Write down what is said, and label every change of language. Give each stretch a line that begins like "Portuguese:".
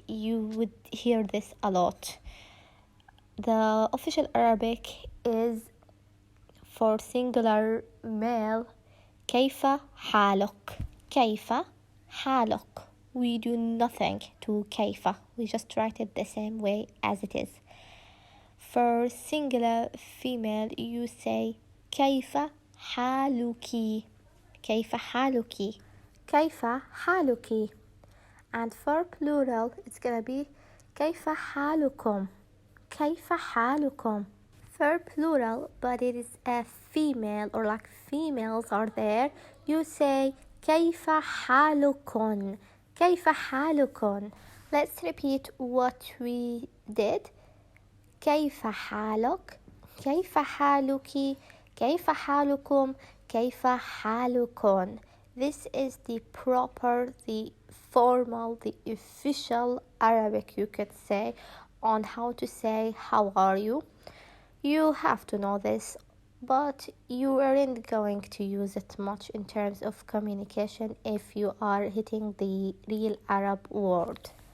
English: You would hear this a lot. The official Arabic is for singular male
Arabic: كيف حالك, كيف حالك.
English: We do nothing to كيف, we just write it the same way as it is. For singular female, you say
Arabic: كيف حالك, كيف حالك, كيف حالك.
English: And for plural, it's gonna be
Arabic: كيف حالكم, كيف حالكم.
English: For plural, but it is a female or like females are there, you say
Arabic: كيف حالكن, كيف حالكن.
English: Let's repeat what we did.
Arabic: كيف حالك, كيف حالك, كيف حالكم, كيف حالكن.
English: This is the proper, the formal, the official Arabic, you could say, on how to say how are you. You have to know this, but you aren't going to use it much in terms of communication if you are hitting the real Arab word.